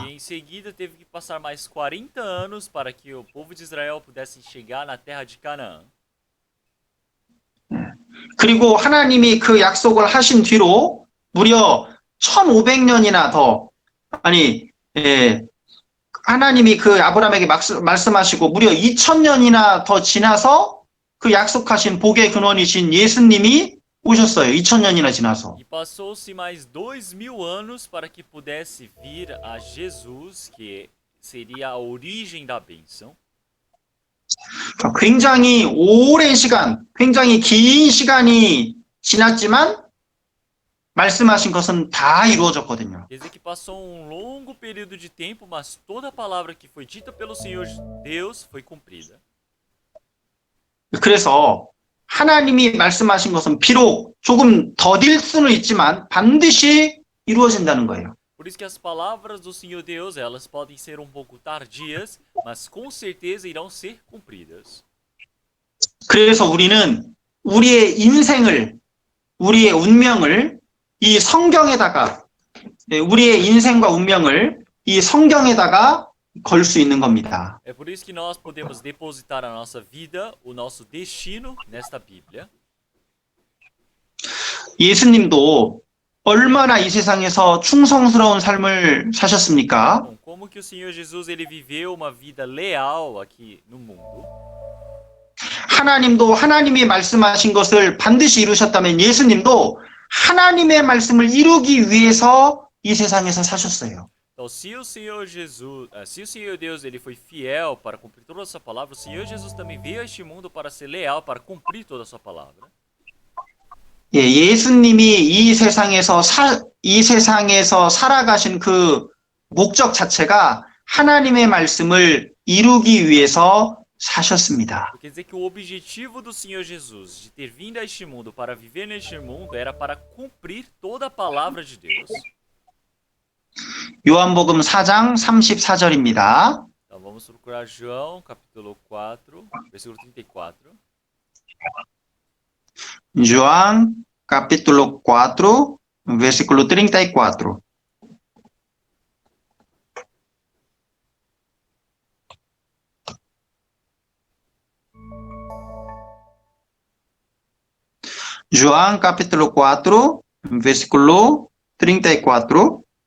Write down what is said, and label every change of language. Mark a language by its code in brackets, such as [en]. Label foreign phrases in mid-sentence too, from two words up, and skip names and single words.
[pt] E em seguida teve que passar mais 40 anos para que o povo de Israel pudesse chegar na terra de Canaã. [ko] 그리고 하나님이 그 약속을 하신 뒤로 무려 1500년이나 더, 하나님이 그 아브라함에게 말씀하시고 무려 2000년이나 더 지나서 그 약속하신 복의 근원이신 예수님이 오셨어요. 2000년이나 지나서. [pt] E passou-se mais 2000 anos para que pudesse vir a Jesus, que seria a origem da bênção. [ko] 굉장히 오랜 시간, 굉장히 긴 시간이 지났지만 말씀하신 것은 다 이루어졌거든요. [pt] Quer dizer que passou um longo período de tempo, mas toda a palavra que foi dita pelo Senhor Deus foi cumprida. [ko] 그래서 하나님이 말씀하신 것은 비록 조금 더딜 수는 있지만 반드시 이루어진다는 거예요. [pt] Por isso que as palavras do Senhor Deus, elas podem ser um pouco tardias, mas com certeza irão ser cumpridas. [ko] 그래서 우리는 우리의 인생을, 우리의 운명을 이 성경에다가, 우리의 인생과 운명을 이 성경에다가 걸 수 있는 겁니다. [pt] É por isso que nós podemos depositar a nossa vida, o nosso destino nesta Bíblia. [ko] 예수님도 얼마나 이 세상에서 충성스러운 삶을 사셨습니까? [pt] Então, como que o Senhor Jesus ele viveu uma vida leal aqui no mundo? [ko] 하나님도 하나님이 말씀하신 것을 반드시 이루셨다면 예수님도 하나님의 말씀을 이루기 위해서 이 세상에서 사셨어요. [pt] Então, se o Senhor Jesus, se o Senhor Deus ele foi fiel para cumprir toda a sua palavra, o Senhor Jesus também veio a este mundo para ser leal, para cumprir toda a sua palavra. [ko] 예수님이 이 세상에서 살아가신 그 목적 자체가 하나님의 말씀을 이루기 위해서 사셨습니다. [pt] Quer dizer que o objetivo do Senhor Jesus de ter vindo a este mundo para viver neste mundo era para cumprir toda a palavra de Deus. [ko] 요한복음 4장 34절입니다. [pt] Então vamos procurar João, capítulo 4, versículo 34. João, capítulo 4, versículo 34. João, capítulo 4, versículo 34.